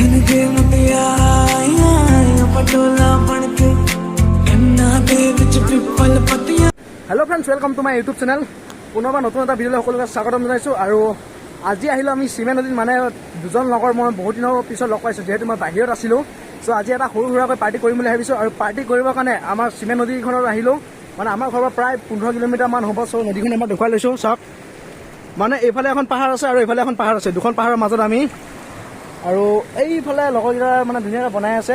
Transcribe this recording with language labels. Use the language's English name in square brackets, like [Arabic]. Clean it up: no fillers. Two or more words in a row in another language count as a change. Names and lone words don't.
[English] Hello friends, welcome to my YouTube channel. [Assamese] পুনঃ নতুন এটা ভিডিঅ' সকলোকে স্বাগতম জনাইছো। আৰু আজি আহিলো আমি চীমে নদীত মানে দুজন লগৰ মই বহুত দিনৰ পিছত লগ পাইছো, যেহেতু মই বাহিৰত আছিলো। सो আজি এটা সৰু সুৰাকৈ পাৰ্টি কৰিম বুলি ভাবিছো। আৰু পাৰ্টি কৰিবৰ কাৰণে আমাৰ सीमे নদীখনত আহিলো। মানে আমাৰ ঘৰৰ প্ৰায় 15 কিলোমিটাৰ মান হ'ব। সো নদীখন মই দেখুৱাই লৈছো। চাওক, মানে এইফালে এখন পাহাৰ আছে আৰু এইফালে এখন পাহাৰ আছে। দুখন পাহাৰৰ মাজত আমি, আৰু এইফালে লগৰকেইটা মানে ধুনীয়াকৈ বনাই আছে।